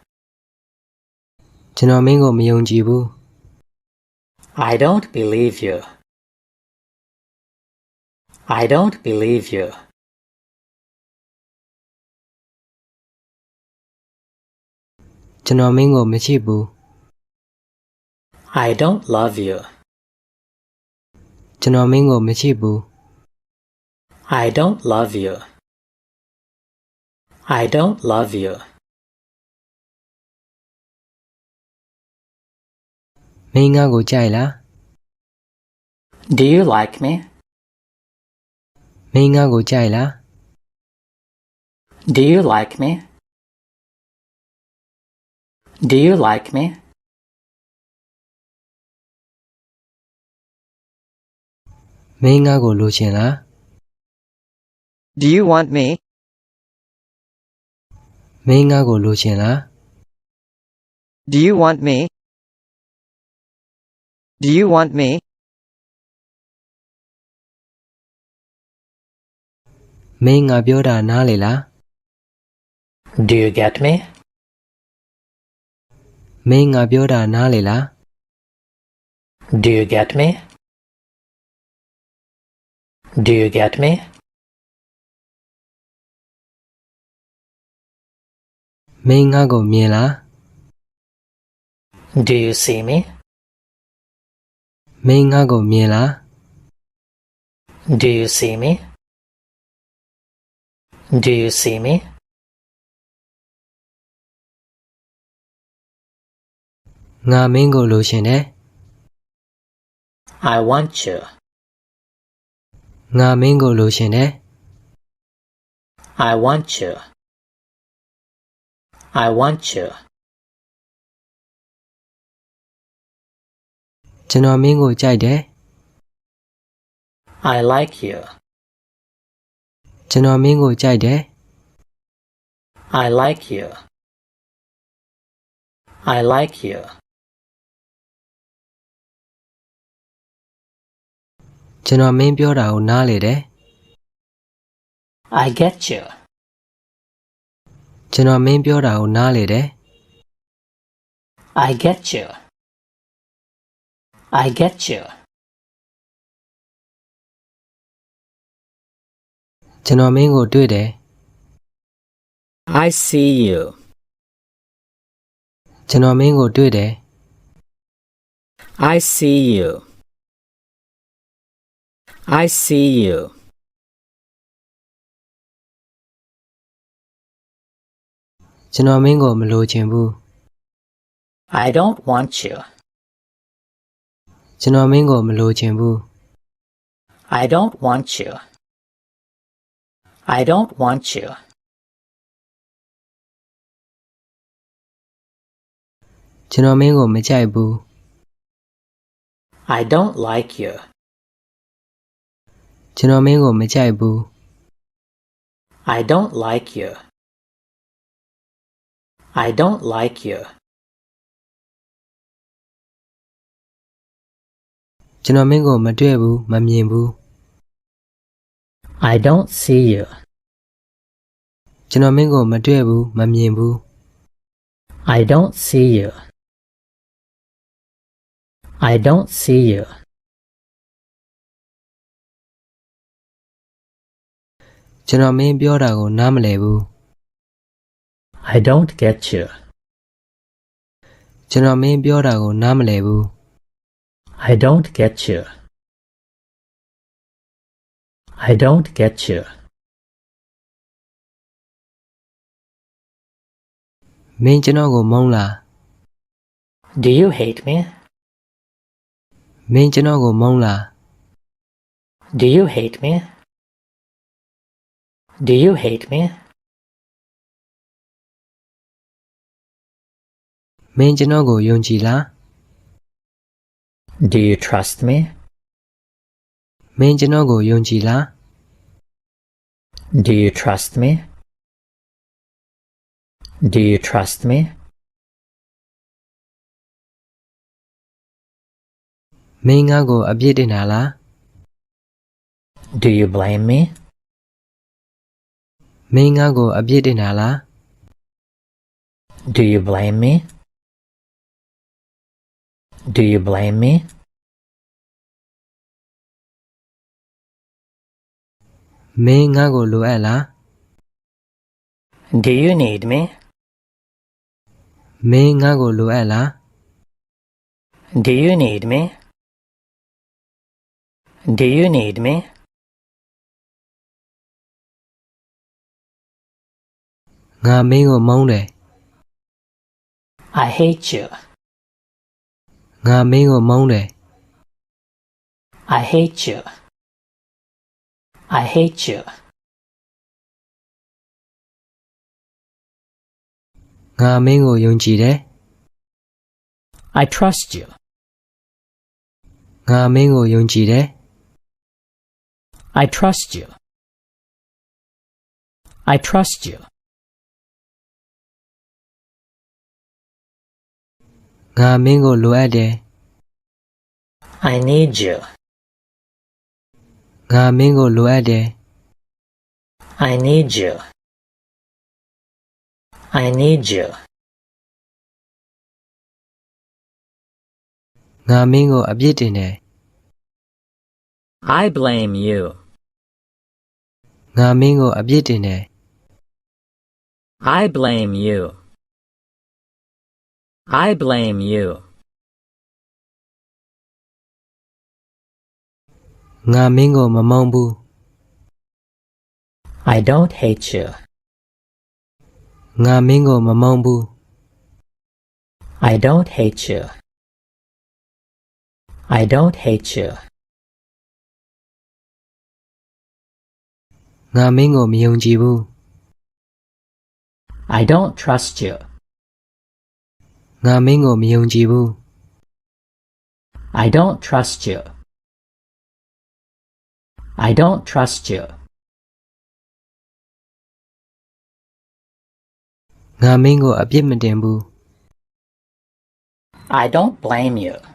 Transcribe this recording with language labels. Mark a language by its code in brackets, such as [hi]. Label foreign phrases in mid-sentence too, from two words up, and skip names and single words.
[my] ကျွန်တော်မင်းကိုမယုံကြည်ဘူး [en] I don't believe you. I don't believe you. [my] ကျွန်တော်မင်းကိုမချစ်ဘူး [en] I don't love you. [my] ကျွန်တော်မင်းကိုမချစ်ဘူး [en] I don't love you. I don't love you. [my] မင်းငါ့ကိုကြိုက်လား [en] Do you like me? [my] မင်းငါ့ကိုကြိုက်လား [en] Do you like me? Do you like me? [my] မင်းငါ့ကိုလိုချင်လား [en] Do you want me? [my] မင်းငါ့ကိုလိုချင်လား [en] Do you want me? Do you want me? [my] မင်းငါပြောတာနားလေလား [en] Do you get me? [my] မင်းငါပြောတာနားလေလား [en] Do you get me? Do you get me? [my] မင်းငါ့ကိုမြင်လား [en] Do you see me? [my] မင်းငါ့ကိုမြင်လား [en] Do you see me? Do you see me? [my] ငါမင်းကိုလိုချင်တယ် [en] I want you. [my] ငါမင်းကိုလိုချင်တယ် [en] I want you. I want you. [my] ကျွန်တော်မင်းကိုကြိုက်တယ် [en] I like you. [my] ကျွန်တော်မင်းကိုကြိုက်တယ် [en] I like you. I like you. [my] ကျွန်တော်မင်းပြောတာကိုနားလေတယ် [en] I get you. [my] ကျွန်တော်မင်းပြောတာကိုနားလေတယ် [en] I get you. I get you. [my] ကျွန်တော်မင်းကိုတွေ့တယ် [en] I see you. [my] ကျွန်တော်မင်းကိုတွေ့တယ် [en] I see you. I see you. [my] ကျွန်တော်မင်းကိုမလိုချင်ဘူး [en] I don't want you. [my] ကျွန်တော်မင်းကိုမလိုချင်ဘူး [en] I don't want you. I don't want you. [my] ကျွန်တော်မင်းကိုမကြိုက်ဘူး [en] I don't like you. [my] ကျွန်တော်မင်းကိုမကြိုက်ဘူး [en] I don't like you. I don't like you. [my] ကျွန်တော်မင်းကိုမတွေ့ဘူးမမြင်ဘူး [en] I don't see you. [my] ကျွန်တော်မင်းကိုမတွေ့ဘူးမမြင်ဘူး [en] I don't see you. I don't see you. [my] ကျွန်တော်မင်းပြောတာကိုနားမလည်ဘူး [en] I don't get you. [my] ကျွန်တော်မင်းပြောတာကိုနားမလည်ဘူး [en] I don't get you. I don't get you. [my] မင်းကျွန်တော်ကိုမုန်းလား [en] Do you hate me? [my] မင်းကျွန်တော်ကိုမုန်းလား [en] Do you hate me? Do you hate me? [my] မင်းကျွန်တော်ကိုယုံကြည်လား [en] Do you trust me? [my] မင်းကျွန်တော်ကိုယုံကြည်လား [en] Do you trust me? Do you trust me? [my] မင်းငါ့ကိုအပြစ်တင်တာလား [en] Do you blame me? [my] မင်းငါ့ကိုအပြစ်တင်တာလား [en] Do you blame me? Do you blame me? [my] မင်းငါ့ကိုလိုအပ်လား [en] Do you need me? [my] မင်းငါ့ကိုလိုအပ်လား [en] Do you need me? Do you need me? [my] ငါမင်းကိုမုန်းတယ် [en] I hate you. [my] ငါမင်းကိုမုန်းတယ် [en] I hate you. I hate you. [my] ငါမင်းကိုယုံကြည်တယ် [en] I trust you. [my] ငါမင်းကိုယုံကြည်တယ် [en] I trust you. I trust you. [my] ငါမင်းကိုလိုအပ်တယ် [en] I need you. [my] ငါမင်းကိုလိုအပ်တယ် [en] I need you. I need you. [my] ငါမင်းကိုအပြစ်တင်တယ် [en] I blame you. [my] ငါမင်းကိုအပြစ်တင်တယ် [en] I blame you. I blame you. [my] ငါမင်းကိုမမုန်းဘူး [en] I don't hate you. [my] ငါမင်းကိုမမုန်းဘူး [en] I don't hate you. I don't hate you. [my] ငါမင်းကိုမယုံကြည်ဘူး [en] I don't trust you. [my] ငါမင်းကိုမယုံကြည်ဘူး [en] I don't trust you. I don't trust you. [my] ငါမင်းကိုအပြစ်မတင်ဘူး [en] I don't blame you.